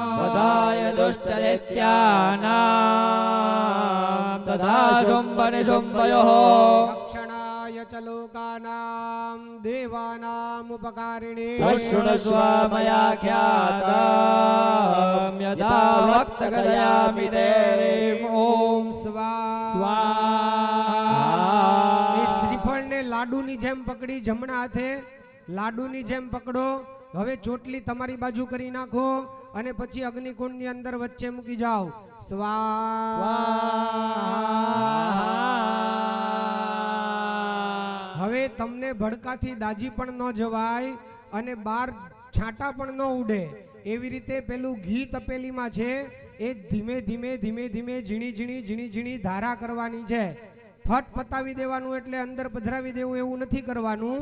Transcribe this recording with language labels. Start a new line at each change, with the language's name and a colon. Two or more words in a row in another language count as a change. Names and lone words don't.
Sanskrit: वदाय दुष्टदैत्यानां तथा शुम्भनिशुम्भयोः रक्षणाय च लोकानां देवानामुपकारिणे शृणुष्व मया ख्यातं यदा वक्तकथयामि ते ॐ
Gujarati: स्वाहा એ શ્રીફળને લાડુની જેમ પકડી જમણા હાથે લાડુની જેમ પકડો હવે ચોટલી તમારી બાજુ કરી નાખો અને પછી અગ્નિકુંડની અંદર વચ્ચે મૂકી જાઓ સ્વાહા હવે તમને ભડકાથી દાજી પણ ન જવાય અને બાર છાંટા પણ ન ઉડે એવી રીતે પેલું ઘી તપેલીમાં છે એ ધીમે ધીમે ધીમે ધીમે ઝીણી ઝીણી ધારા કરવાની છે ફટ પતાવી દેવાનું એટલે અંદર પધરાવી દેવું એવું નથી કરવાનું.